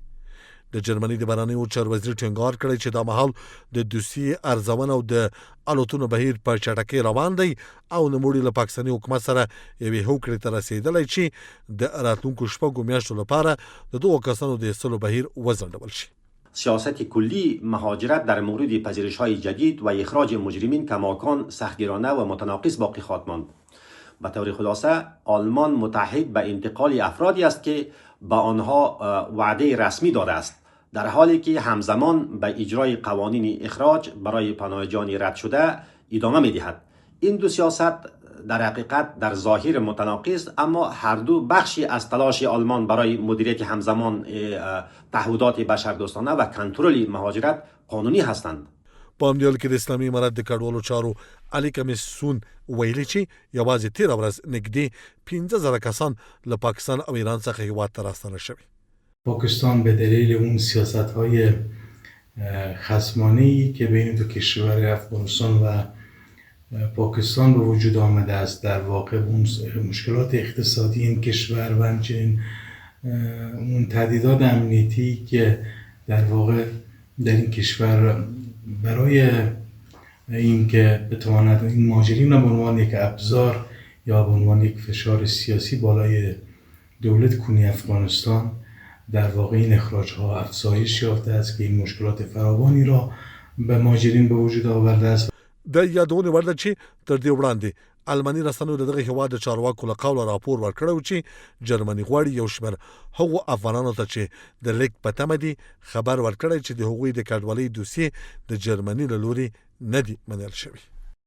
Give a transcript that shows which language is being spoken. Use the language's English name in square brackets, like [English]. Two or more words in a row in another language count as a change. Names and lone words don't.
[Pashto] د جرمني د بهرنیو چارو وزیر ټینګار کړی چې دا مهال د دوسیې ارزونه او د الوتنو بهیر په چټکۍ روان دی او نوموړي له پاکستاني حکومت سره یوې هوکړې ته رسېدلی چې د راتلونکو شپږو میاشتو لپاره د دغو کسانو د ایستلو بهیر وځنډول شي. [Persian] سیاست کلی مهاجرت در مورد پذیرش‌های جدید و اخراج مجرمین کماکان سختگیرانه و متناقض باقی خواهد ماند. به طور خلاصه آلمان متعهد به انتقال افرادی است که به آنها وعده رسمی داده است، در حالی که همزمان به اجرای قوانین اخراج برای پناهجویان رد شده ادامه می‌دهد. این دو سیاست در حقیقت در ظاهر متناقض، اما هر دو بخشی از تلاش آلمان برای مدیریت همزمان تعهدات بشردوستانه و کنترل مهاجرت قانونی هستند. [Pashto] په همدې حال کې د اسلامي امارت د کډوالو چارو علي کمیسون ویلي چې یوازې تېره ورځ نږدې 15,000 کسان له پاکستان او ایران څخه هیواد ته راستانه شوي. [Persian] پاکستان به دلیل اون سیاست‌های خصمانه‌ای که بین دو کشور افغانستان و پاکستان به وجود آمده است، در واقع اون مشکلات اقتصادی این کشور و همچنین اون تهدیدات امنیتی که در واقع در این کشور برای اینکه بتواند این مهاجرین را به عنوان یک ابزار یا به عنوان یک فشار سیاسی بالای دولت کنی افغانستان، در واقع این اخراج‌ها افزایش یافته است که این مشکلات فراوانی را به مهاجرین به وجود آورده است. [Pashto] د یادونې وړ ده چې تر دې وړاندې الماني رسنیو د دغه هیواد د چارواکو له قوله راپور ورکړی و چې جرمني غواړي یو شمېر هغو افغانانو ته چې د لیږد په تمه دي خبر ورکړی چې د هغوی د کډوالۍ دوسیې د جرمني له لوري نه دي منل شوي.